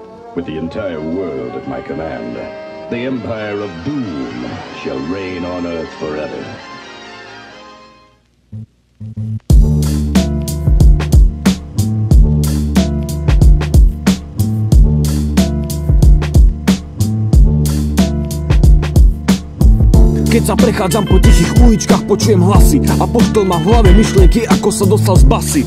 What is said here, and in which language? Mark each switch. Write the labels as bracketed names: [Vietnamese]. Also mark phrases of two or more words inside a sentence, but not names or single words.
[English] With the entire world at my command, the Empire of Doom shall reign on Earth forever. [Slovak] Keď sa prechádzam po tichých uličkách, počujem hlasy a poštol má v hlave myšlienky, ako sa dostal z basy.